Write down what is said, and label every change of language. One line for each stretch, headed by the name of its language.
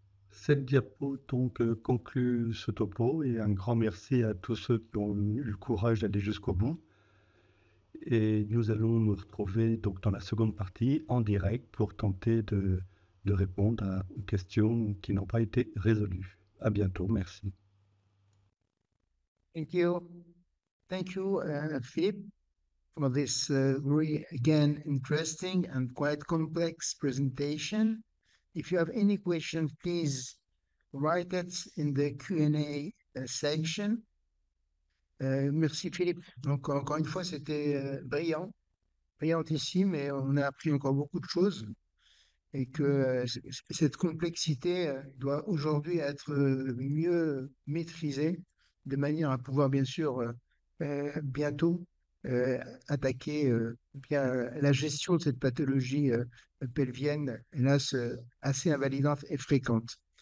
French: Cette diapo donc conclut ce topo et un grand merci à tous ceux qui ont eu le courage d'aller jusqu'au bout. Et nous allons nous retrouver donc dans la seconde partie en direct pour tenter de répondre à aux questions qui n'ont pas été résolues. À bientôt, merci.
English: Thank you. Thank you, Philippe, for this very, again, interesting and quite complex presentation. If you have any questions, please write it in the Q&A section.
French: Merci, Philippe. Donc, encore une fois, c'était brillantissime, et on a appris encore beaucoup de choses. Et que cette complexité doit aujourd'hui être mieux maîtrisée, de manière à pouvoir bien sûr bientôt attaquer bien la gestion de cette pathologie pelvienne, hélas assez invalidante et fréquente.